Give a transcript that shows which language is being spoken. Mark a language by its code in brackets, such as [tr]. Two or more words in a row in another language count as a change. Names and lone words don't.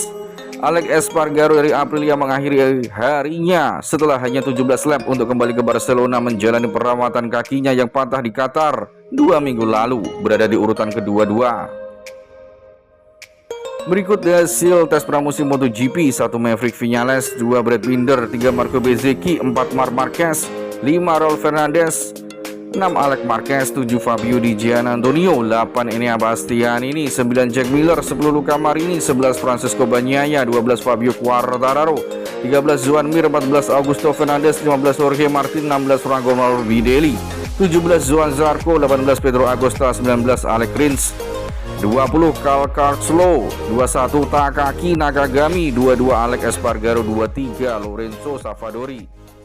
[id] Alex Espargaro dari Aprilia mengakhiri harinya setelah hanya 17 lap untuk kembali ke Barcelona menjalani perawatan kakinya yang patah di Qatar 2 minggu lalu, berada di urutan ke-22. Berikut hasil tes pramusim MotoGP: 1 Maverick Viñales, 2 Brad Binder, 3 Marco Bezzecchi, 4 Marc Marquez, 5 Raul Fernandez, 6 Alex Marquez, 7 Fabio Di Giannantonio, 8 Enea Bastianini, 9 Jack Miller, 10 Luca Marini, 11 Francesco Bagnaia, 12 Fabio Quartararo, 13 Joan Mir, 14 Augusto Fernandez, 15 Jorge Martin, 16 Franco Morbidelli, 17 Johan Zarco, 18 Pedro Acosta, 19 Alex Rins, 20 Cal Crutchlow, 21 Takaki Nakagami, 22 Alex Espargaro, 23 Lorenzo Savadori.